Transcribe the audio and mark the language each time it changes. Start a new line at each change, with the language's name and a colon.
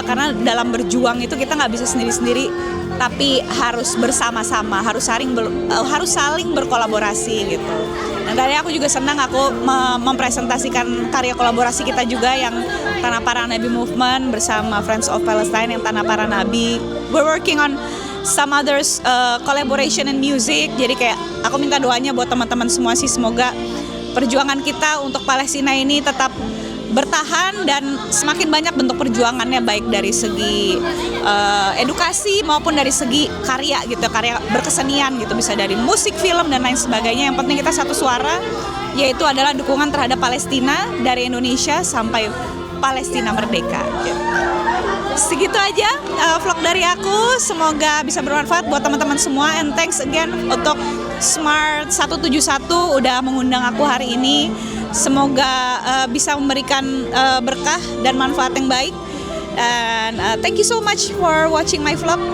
Indonesian: Karena dalam berjuang itu kita nggak bisa sendiri-sendiri, tapi harus bersama-sama, harus saling berkolaborasi gitu. Dan tadi aku juga senang aku mempresentasikan karya kolaborasi kita juga yang Tanah Para Nabi Movement bersama Friends of Palestine yang Tanah Para Nabi.
English: We're working on some others collaboration in music.
Indonesian: Jadi kayak aku minta doanya buat teman-teman semua sih, semoga perjuangan kita untuk Palestina ini tetap bertahan dan semakin banyak bentuk perjuangannya, baik dari segi edukasi maupun dari segi karya gitu, karya berkesenian gitu, bisa dari musik, film dan lain sebagainya. Yang penting kita satu suara, yaitu adalah dukungan terhadap Palestina dari Indonesia sampai Palestina merdeka gitu. Segitu aja vlog dari aku, semoga bisa bermanfaat buat teman-teman semua,
English: and thanks again
Indonesian: untuk Smart 171 udah mengundang aku hari ini. Semoga bisa memberikan berkah dan manfaat yang baik.
English: And thank you so much for watching my vlog.